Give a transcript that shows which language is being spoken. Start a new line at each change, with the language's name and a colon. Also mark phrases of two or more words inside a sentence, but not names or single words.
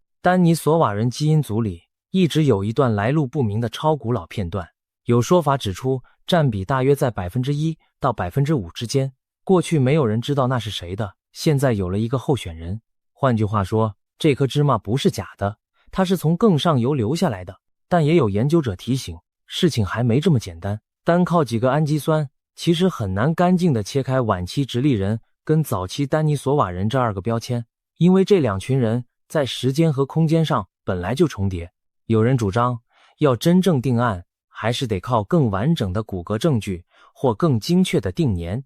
Chinese: 丹尼索瓦人基因組裡一直有一段來路不明的超古老片段，有說法指出占比大約在 1% 到 5% 之間，過去沒有人知道那是誰的，現在有了一個候選人。換句話說，這顆芝麻不是假的，它是從更上游留下來的。但也有研究者提醒，事情還沒這麼簡單，單靠幾個氨基酸其實很難乾淨地切開晚期直立人跟早期丹尼索瓦人這2個標籤，因為這2群人在時間和空間上本來就重疊。有人主張，要真正定案，還是得靠更完整的骨骼證據或更精確的定年。